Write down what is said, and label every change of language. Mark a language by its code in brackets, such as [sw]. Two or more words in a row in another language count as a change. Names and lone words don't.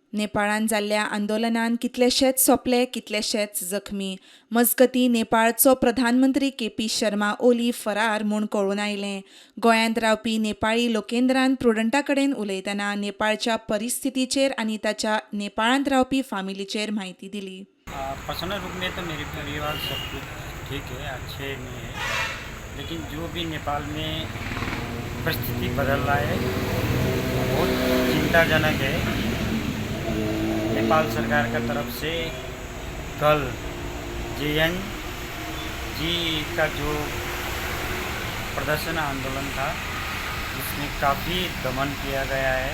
[kok] नेपाळान जाल्ल्या आंदोलनान कितलेशेच सोंपले, कितलेशेच जखमी. मजगतीं नेपाळचो प्रधानमंत्री के.पी. शर्मा ओली फरार म्हूण कळून आयलें. गोंयांत रावपी नेपाळी लोकेंद्रान प्रुडंटा कडेन उलयतना नेपाळच्या परिस्थितीचेर आनी ताच्या नेपाळांत रावपी फामिलीचेर म्हायती दिली. [hi] पर्सनल रूप में तो मेरे परिवार सब कुछ ठीक है, अच्छे में है, लेकिन जो भी नेपाल में परिस्थिति बदल रहा है बहुत चिंताजनक है। नेपाल सरकार का तरफ से कल जेएन जी का जो प्रदर्शन आंदोलन था उसमें काफ़ी दमन किया गया है।